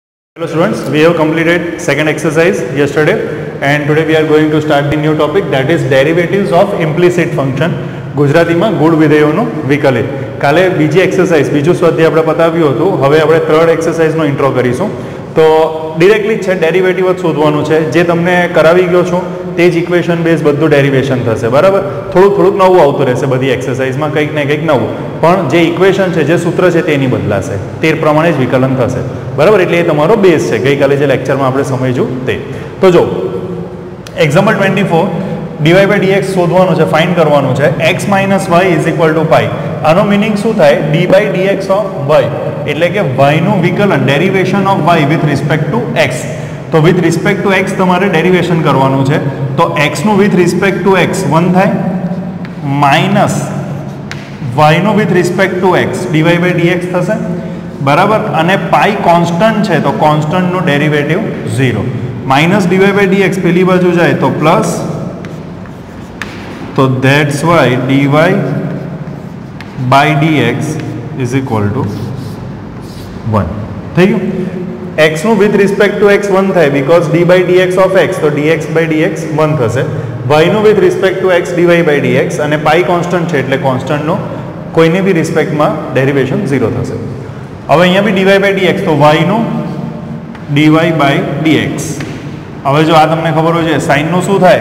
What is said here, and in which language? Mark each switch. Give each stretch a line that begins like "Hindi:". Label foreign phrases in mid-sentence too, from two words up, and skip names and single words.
English: Hello students, we have completed second exercise yesterday and today we are going to start the new topic, that is derivatives of implicit function.
Gujarati: ગુજરાતીમાં ગુણ વિધેયોનું વિકલિત. કાલે બીજી એક્સરસાઇઝ બીજું સ્વાધ્યાય આપણે પતાવ્યું હતું. હવે આપણે
English: third exercise
Gujarati: ઇન્ટ્રો કરીશું. તો ડિરેક્ટલી છે ડેરિવેટિવ જ શોધવાનું છે. જે તમને કરાવી ગયો છું તે જ
English: equation base
Gujarati: બધું ડેરિવેશન થશે, બરાબર. થોડુંક નવું આવતું રહેશે બધી એક્સરસાઇઝમાં, કંઈક ને કંઈક નવું, પણ જે ઇક્વેશન છે, જે સૂત્ર છે તે નહીં બદલાશે, તે પ્રમાણે જ વિકલન થશે, બરાબર. એટલે એ તમારો બેઝ છે ગઈકાલે જે લેક્ચરમાં આપણે સમજ્યું તે. તો જો
English: example 24 dy by dx
Gujarati: શોધવાનું છે, ફાઇન્ડ કરવાનું છે.
English: x minus y is equal to pi.
Gujarati: આનો મિનિંગ શું થાય?
English: d by dx of y,
Gujarati: એટલે કે y નું વિકલન,
English: derivation of y with respect to x.
Gujarati: તો
English: with respect to x
Gujarati: તમારે ડેરિવેશન કરવાનું છે. તો x નું
English: with respect to x 1
Gujarati: થાય,
English: minus y
Gujarati: નું
English: with respect to x dy by dx
Gujarati: થશે, બરાબર. અને
English: pi constant
Gujarati: છે તો
English: constant's derivative 0. minus dy by dx
Gujarati: પેલી બાજુ જાય તો પ્લસ, તો
English: that's why dy by dx is equal to 1
Gujarati: થઈ ગયું. x નું
English: with respect to x 1
Gujarati: થાય
English: because d by dx of x,
Gujarati: તો
English: dx by dx 1
Gujarati: થશે. y નું
English: with respect to x dy by dx,
Gujarati: અને
English: pi constant
Gujarati: છે એટલે કોન્સ્ટન્ટનો કોઈની બી રિસ્પેક્ટમાં ડેરિવેશન 0 થશે. હવે અહીંયા બી
English: dy by dx,
Gujarati: તો y નું
English: dy by dx.
Gujarati: હવે જો આ તમને ખબર હોય છે સાઇનનું શું થાય?